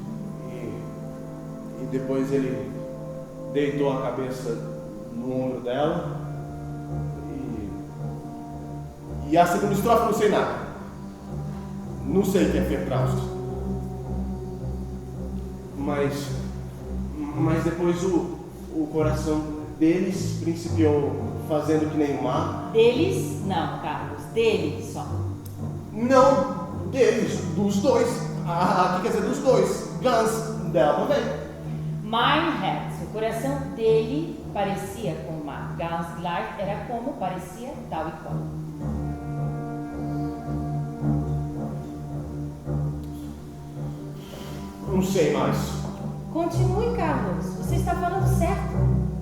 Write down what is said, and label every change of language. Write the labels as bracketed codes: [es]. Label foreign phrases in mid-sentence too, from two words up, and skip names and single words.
[pt] e depois ele deitou a cabeça no ombro dela, e a segunda estrofe não sei nada, não sei o que é Vertraust, mas depois o coração deles principiou fazendo que nem o mar. Deles? Não, Carlos. Dele só. Não, deles, dos dois. Aqui quer dizer dos dois. Ganz, dela também. [de] Mein Herz, [pt] o coração dele parecia com o mar. [de] Ganz gleich [pt] era como parecia tal e qual. Não sei mais. Continue, Carlos. Você está falando certo.